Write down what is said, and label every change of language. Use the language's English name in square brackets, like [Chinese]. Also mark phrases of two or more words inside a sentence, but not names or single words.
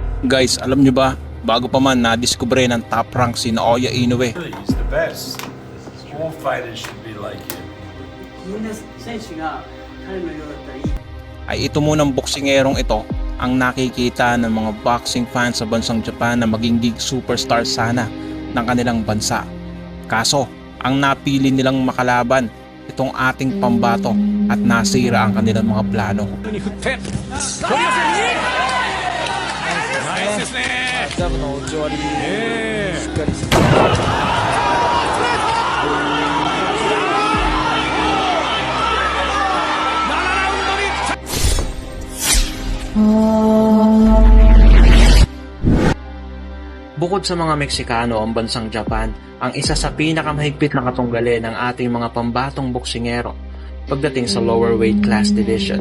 [Filipino] Guys, alam nyo ba, bago pa man na-discover ng top rank si Naoya Inoue, [English] He's the best. All fighters should be like him. [Japanese] みんな選手が彼のようだったらいい。 [Filipino] ay ito munang boksingerong ito ang nakikita ng mga [English] boxing fans [Filipino] sa bansang Japan na maging [English] big superstar [Filipino] sana ng kanilang bansa. Kaso, ang napili nilang makalaban, itong ating pambato at nasira ang kanilang mga plano. [Japanese] ジャブの打ち終わり、しっかりして。 [Filipino] Bukod sa mga Meksikano, ang bansang Japan ang isa sa pinakamahigpit na katunggali ng ating mga pambatong boksingero pagdating sa [English] lower weight class division.